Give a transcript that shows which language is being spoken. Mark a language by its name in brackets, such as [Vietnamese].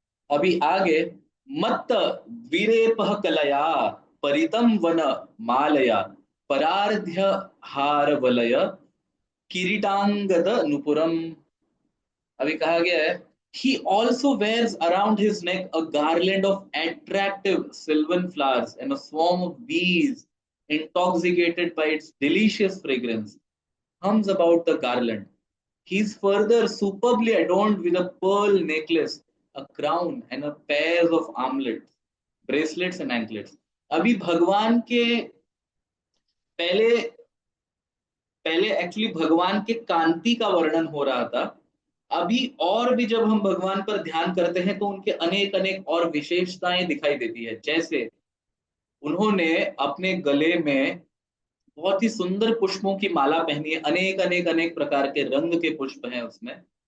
[Hindi] अभी आगे, [Sanskrit] मत विरेपह कलया। परितम वन मालया परार्ध्य हार वलय किरीटांगद नुपुरम। [Hindi] अभी कहा गया है, [English] he also wears around his neck a garland of attractive sylvan flowers and a swarm of bees intoxicated by its delicious fragrance hums about the garland. He is further superbly adorned with a pearl necklace, a crown, and a pair of armlets, bracelets and anklets. [Hindi] अभी भगवान के पहले पहले actually भगवान के कांति का वर्णन हो रहा था। अभी और भी जब हम भगवान पर ध्यान करते हैं तो उनके अनेक अनेक और विशेषताएं दिखाई देती है। जैसे उन्होंने अपने गले में बहुत ही सुंदर पुष्पों की माला पहनी है, अनेक अनेक अनेक प्रकार के रंग के पुष्प हैं उसमें।